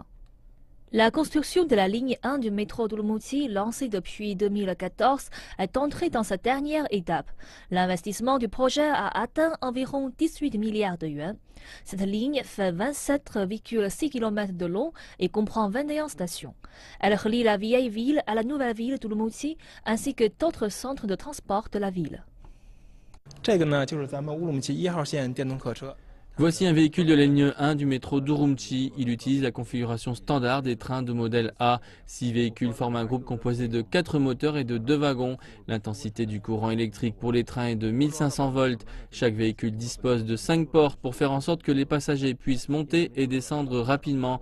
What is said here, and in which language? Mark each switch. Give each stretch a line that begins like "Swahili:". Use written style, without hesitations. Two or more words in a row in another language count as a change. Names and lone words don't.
French: La construction de la ligne 1 du métro d'Urumqi, lancée depuis 2014, est entrée dans sa dernière étape. L'investissement du projet a atteint environ 18 milliards de yuans. Cette ligne fait 27,6 km de long et comprend 21 stations. Elle relie la vieille ville à la nouvelle ville d'Urumqi ainsi que d'autres centres de transport de la ville.
Chinese: 这个呢，就是咱们乌鲁木齐1号线电动客车。
French: Voici un véhicule de la ligne 1 du métro d'Urumqi. Il utilise la configuration standard des trains de modèle A. 6 véhicules forment un groupe composé de 4 moteurs et de 2 wagons. L'intensité du courant électrique pour les trains est de 1500 volts. Chaque véhicule dispose de 5 portes pour faire en sorte que les passagers puissent monter et descendre rapidement.